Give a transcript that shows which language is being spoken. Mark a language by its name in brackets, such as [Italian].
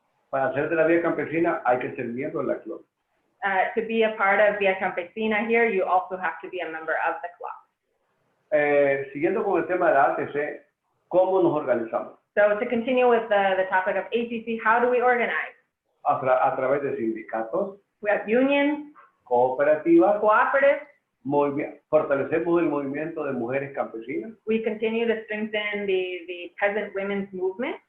[Spanish] Para ser de la Vía Campesina hay que ser miembro de la CLOC. [English] To be a part of Via Campesina here, you also have to be a member of the CLOC. [Spanish] Siguiendo con el tema de la ATC, ¿cómo nos organizamos? [English] So to continue with the topic of ACC, how do we organize? [Spanish] A través de sindicatos, [English] We have unions, [Spanish] cooperativas, [English] cooperatives. [Spanish] fortalecemos el movimiento de mujeres campesinas, [English] We continue to strengthen the peasant women's movement,